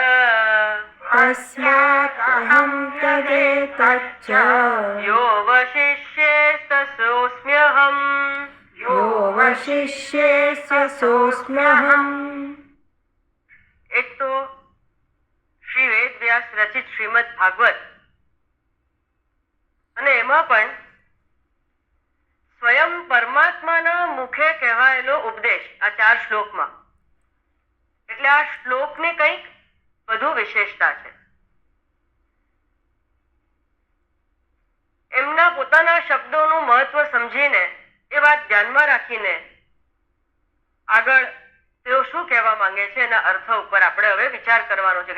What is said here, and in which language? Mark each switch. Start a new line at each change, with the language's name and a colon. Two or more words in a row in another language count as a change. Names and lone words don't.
Sanskrit: तस्मादहं तदेतच्च यो वशिष्ये सोऽस्म्यहम् यो वशिष्ये सोऽस्म्यहम्।
Gujarati: એક તો શ્રી વેદ વ્યાસ રચિત શ્રીમદ ભાગવત અને એમાં પણ સ્વયં પરમાત્માના મુખે કહેવાયેલો ઉપદેશ આ 4 શ્લોકમાં, એટલે આ શ્લોકની કંઈક વધુ વિશેષતા છે. એમના પોતાના શબ્દોનું મહત્વ સમજીને એ વાત ધ્યાનમાં રાખીને આગળ તેઓ શું કહેવા માંગે છે એના અર્થ ઉપર આપણે હવે વિચાર કરવાનો છે.